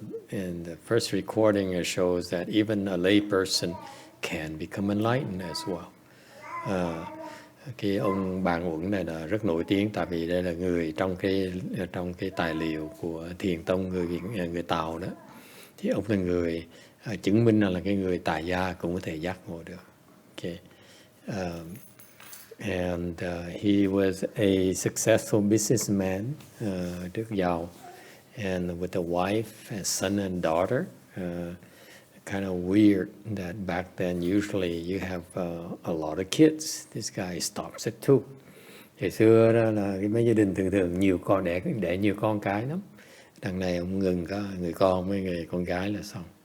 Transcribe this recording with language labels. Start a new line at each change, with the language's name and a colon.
English: And the first recording shows that even a lay person can become enlightened as well.
Vietnamese: Cái ông Bàn Uẩn này là rất nổi tiếng tại vì đây là người trong cái tài liệu của Thiền tông người Tàu đó, thì ông là người chứng minh là cái người tài gia cũng có thể giác ngộ được.
English: Okay. And he was a successful businessman,
Vietnamese: rất giàu,
English: and with a wife, a son and daughter. Kind of weird that back then usually you have a lot of kids. This guy stops at 2.
Vietnamese: Hồi xưa đó là mấy gia đình thường nhiều con, đẻ nhiều con cái lắm. Đằng này ông ngừng có người con với người con gái là xong.